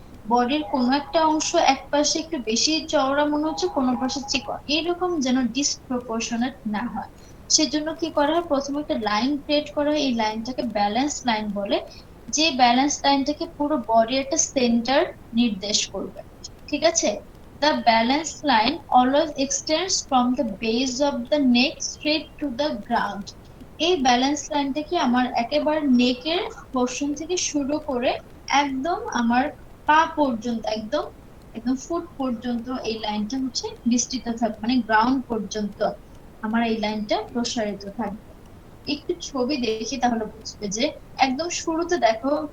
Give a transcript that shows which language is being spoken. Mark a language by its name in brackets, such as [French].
[Bangla] বডির কোনো একটা অংশ এক পাশে একটু বেশি চওড়া মনে হচ্ছে, কোনো পাশে চিকন, এইরকম যেন ডিসপ্রপোর্শনেট না হয়। সেজন্য কি করা হয়, প্রথমে একটা লাইন ক্রিয়েট করা হয়, এই লাইনটাকে ব্যালেন্স লাইন বলে। যে ব্যালেন্স লাইনটাকে পুরো বডি একটা সেন্টার নির্দেশ করবে। ঠিক আছে, [English] the balance line always extends from the base of the neck straight to the ground. [Bangla] এই ব্যালেন্স লাইনটা কি আমার একেবারে নেকের পোর্শন থেকে শুরু করে একদম আমার পা পর্যন্ত, একদম একদম ফুট পর্যন্ত এই লাইনটা হচ্ছে বিস্তৃত থাকবে, মানে গ্রাউন্ড পর্যন্ত আমার এই লাইনটা প্রসারিত থাকবে। একটু ছবি দেখি তাহলে বুঝবে, যে একদম শুরুতে দেখো